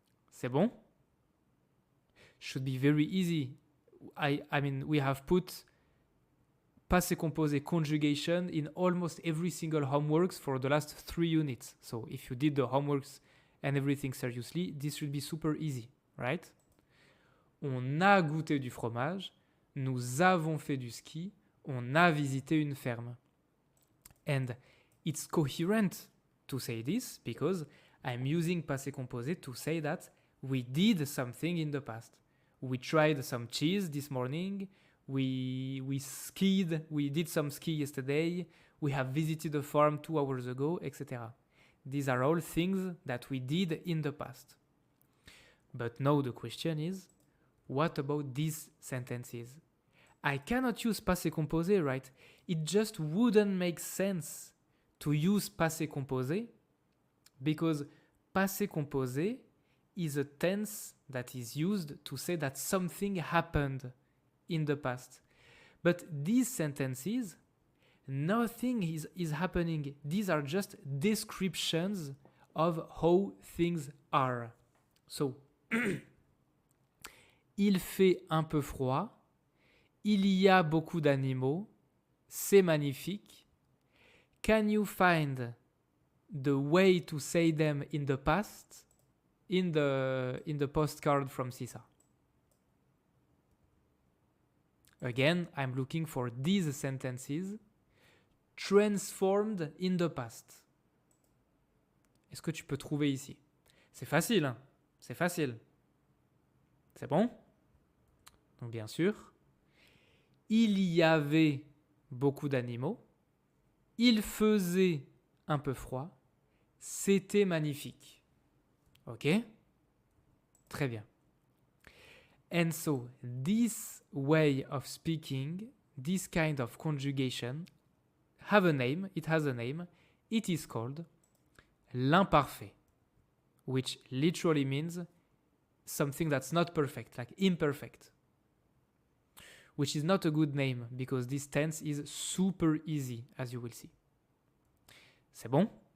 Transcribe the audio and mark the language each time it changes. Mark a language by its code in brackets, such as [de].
[fr] C'est bon? [en] Should be very easy. I mean, we have put passé composé conjugation in almost every single homeworks for the last 3 units. So if you did the homeworks and everything seriously, this should be super easy, right? [fr] On a goûté du fromage, nous avons fait du ski, on a visité une ferme. [en] And it's coherent to say this because I'm using passé composé to say that we did something in the past. We tried some cheese this morning, we skied, we did some ski yesterday, we have visited a farm 2 hours ago, etc. These are all things that we did in the past. But now the question is, what about these sentences? I cannot use passé composé, right? It just wouldn't make sense to use passé composé because passé composé is a tense that is used to say that something happened in the past. But these sentences, nothing is happening. These are just descriptions of how things are. So, [fr] il fait un peu froid, il y a beaucoup d'animaux, c'est magnifique. [en] Can you find the way to say them in the past in the postcard from Sisa? Again, I'm looking for these sentences transformed in the past. [fr] Est-ce que tu peux trouver ici? C'est facile, hein? C'est facile. C'est bon? Donc bien sûr, il y avait beaucoup d'animaux, il faisait un peu froid, c'était magnifique. Ok? Très bien. [en] And so, this way of speaking, this kind of conjugation, have a name, it has a name, it is called l'imparfait, which literally means something that's not perfect, like imperfect, which is not a good name because this tense is super easy, as you will see. [fr] C'est bon?